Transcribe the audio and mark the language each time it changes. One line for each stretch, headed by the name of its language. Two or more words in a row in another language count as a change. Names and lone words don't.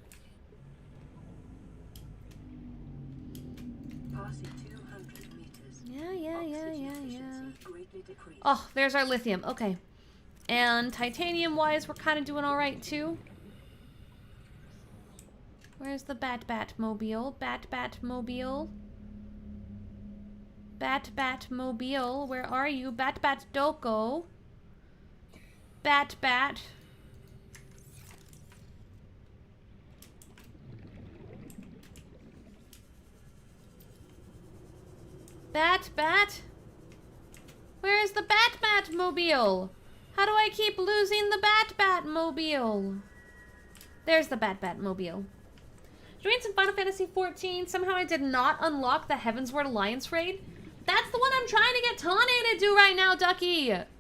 English: Passing 200 meters. Yeah. Oxygen efficiency greatly decreased. Oh, there's our lithium. Okay. And titanium-wise, we're kind of doing all right, too. Where's the Bat-Bat-mobile? Bat-Bat-mobile? Bat-Bat-mobile, where are you? Bat-Bat-Doko? Bat-Bat. Bat-Bat? Where is the Bat-Bat-mobile? How do I keep losing the Bat-Bat-mobile? There's the Bat-Bat-mobile. Doing some Final Fantasy XIV. Somehow I did not unlock the Heavensward Alliance raid. That's the one I'm trying to get Tane to do right now, Ducky.